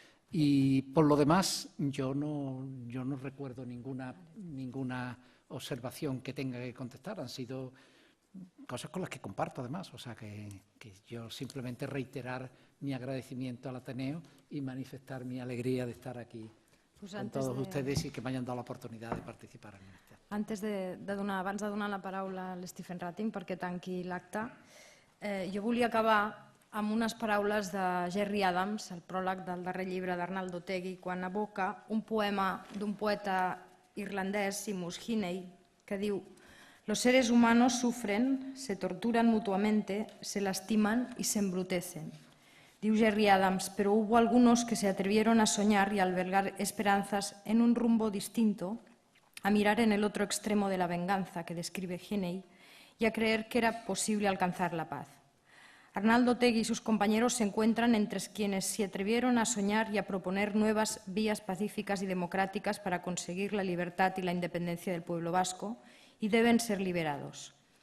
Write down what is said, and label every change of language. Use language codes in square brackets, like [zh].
[es] Y por lo demás, yo no recuerdo ninguna observación que tenga que contestar. Han sido cosas con las que comparto, además. O sea, que yo simplemente reiterar mi agradecimiento al Ateneo y manifestar mi alegría de estar aquí con todos ustedes y que me hayan dado la oportunidad de participar en este acte. [ca] Abans de donar la paraula a l'Stephen Ratting perquè tanqui l'acte, jo volia acabar amb unes paraules de Gerry Adams, el pròleg del darrer llibre d'Arnaldo Otegui, quan evoca un poema d'un poeta irlandès, Seamus Heaney, que diu: [es] «Los seres humanos sufren, se torturan mutuamente, se lastiman y se embrutecen». [ca] Diu [es] Gerry Adams, pero hubo algunos que se atrevieron a soñar y a albergar esperanzas en un rumbo distinto, a mirar en el otro extremo de la venganza que describe Heaney y a creer que era posible alcanzar la paz. Arnaldo Otegui y sus compañeros se encuentran entre quienes se atrevieron a soñar y a proponer nuevas vías pacíficas y democráticas para conseguir la libertad y la independencia del pueblo vasco y deben ser liberados.